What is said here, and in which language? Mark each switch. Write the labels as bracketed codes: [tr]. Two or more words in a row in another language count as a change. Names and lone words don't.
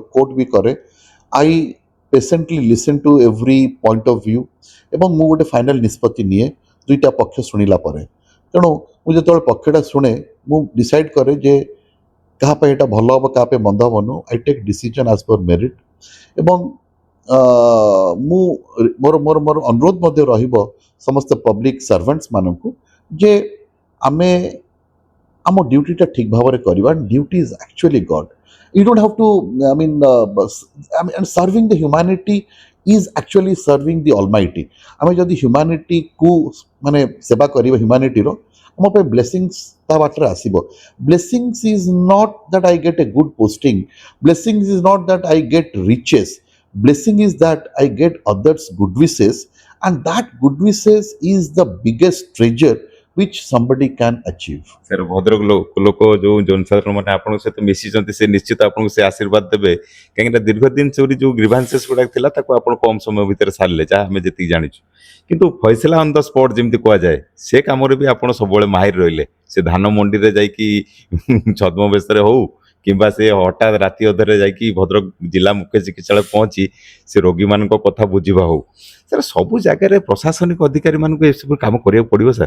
[or] କୋର୍ଟ ବି କରେ [en] I patiently listen to every point of view [or] ଏବଂ ମୁଁ ଗୋଟେ ଫାଇନାଲ୍ ନିଷ୍ପତ୍ତି ନିଏ ଦୁଇଟା ପକ୍ଷ ଶୁଣିଲା ପରେ ତେଣୁ ମୁଁ ଯେତେବେଳେ ପକ୍ଷଟା ଶୁଣେ ମୁଁ ଡିସାଇଡ଼୍ କରେ ଯେ କାହା ପାଇଁ ଏଇଟା ଭଲ ହେବ କାହା ପାଇଁ ମନ୍ଦ ହେବନୁ [en] I take decision as per merit [or] ଏବଂ ମୁଁ ମୋର ମୋର ମୋର ଅନୁରୋଧ ମଧ୍ୟ ରହିବ ସମସ୍ତ [en] public servants [or] ମାନଙ୍କୁ ଯେ ଆମେ ଆମ ଡ୍ୟୁଟିଟା ଠିକ୍ ଭାବରେ କରିବା [en] duty is actually God you don't have to and serving the humanity is actually serving the almighty [or] ଆମେ ଯଦି humanity କୁ ମାନେ ସେବା କରିବା humanity ର ଆମ ପାଇଁ blessings ତା ବାଟରେ ଆସିବ [en] blessings is not that I get a good posting blessings is not that I get riches blessing is that I get others good wishes and that good wishes is the biggest treasure which somebody can achieve [or] ସାର୍ ଭଦ୍ରକ ଲୋକ ଯୋଉ ଜନସାଧାରଣ ମାନେ ଆପଣଙ୍କ ସହିତ ମିଶିଛନ୍ତି ସେ ନିଶ୍ଚିତ ଆପଣଙ୍କୁ ସେ ଆଶୀର୍ବାଦ ଦେବେ କାହିଁକିନା ଦୀର୍ଘ ଦିନ ଚୋରି ଯୋଉ ଗ୍ରିଭାନ୍ସେସ୍ ଗୁଡାକ ଥିଲା ତାକୁ ଆପଣ କମ ସମୟ ଭିତରେ ସାରିଲେ ଯାହା ଆମେ ଯେତିକି ଜାଣିଛୁ କିନ୍ତୁ ଫଇସଲା [en] on the spot [or] ଯେମିତି କୁହାଯାଏ ସେ କାମରେ ବି ଆପଣ ସବୁବେଳେ ମାହିର ରହିଲେ ସେ ଧାନ ମଣ୍ଡିରେ ଯାଇକି ଛଦ୍ମବେଶରେ ହଉ କିମ୍ବା ସେ ହଠାତ୍ ରାତି ଅଧରେ ଯାଇକି ଭଦ୍ରକ ଜିଲ୍ଲା ମୁଖ୍ୟ ଚିକିତ୍ସାଳୟ ପହଞ୍ଚି ସେ ରୋଗୀମାନଙ୍କ କଥା ବୁଝିବା ହଉ ସାର୍ ସବୁ ଜାଗାରେ ପ୍ରଶାସନିକ ଅଧିକାରୀ ମାନଙ୍କୁ ଏସବୁ କାମ କରିବାକୁ ପଡିବ ସାର୍।